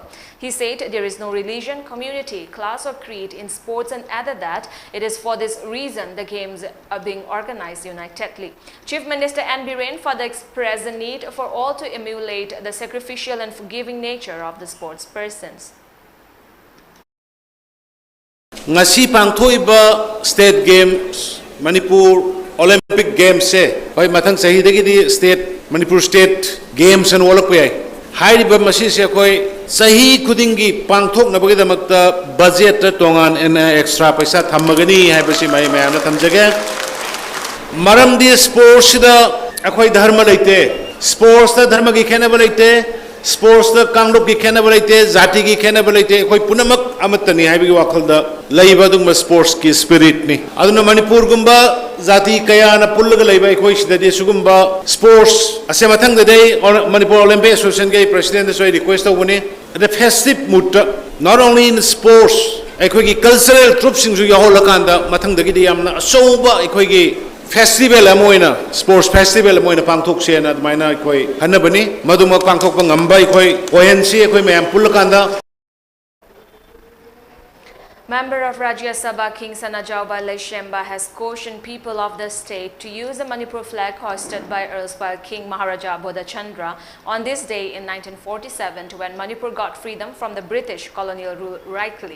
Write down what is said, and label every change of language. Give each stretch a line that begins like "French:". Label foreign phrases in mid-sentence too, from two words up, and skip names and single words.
English: He said there is no religion, community, class or creed in sports, and added that it is for this reason the Games are being organized unitedly. Chief Minister N. Biren further expressed the need for all to emulate the sacrificial and forgiving nature of the sports persons.
Manipuri: Ngasi pangthoiba
English: state games
Manipuri: Manipur Olympic Games se hoi mathang sahi dagi di state Manipur
English: state games
Manipuri: an olak yai hairiba masi se koi sahi khudingi pangthok na bagi damakta budget tongan en extra paisa thammagani haibasi mai mayam na thamjage maram di sports da akhoi dharma leite sports da dharma gi khena leite sports da kanglop gi khena leite jati gi khena leite koi punamak amatani haibagi wakhal da laiba dung sports ki spirit ni aduna Manipur gumba jati kaya na pullaga laiba koi sidadi sugumba sports ase mathang da dei Manipur Olympic Association ge president so request woni
English: the festive mood not only in sports
Manipuri: ekoi gi
English: cultural troops
Manipuri: sing ju yahol kanda mathang da gi di yamna soba ekoi gi festival amoina
English: sports festival
Manipuri: amoina pangthok se na maina ekoi hanabani maduma pangthok pa ngamba ekoi kohensi ekoi mayam pullakanda.
English: Member of Rajya Sabha King Sanajauba Leshemba has cautioned people of the state to use the Manipur flag hoisted by erstwhile King Maharaja Bodhachandra on this day in 1947 when Manipur got freedom from the British colonial rule rightly.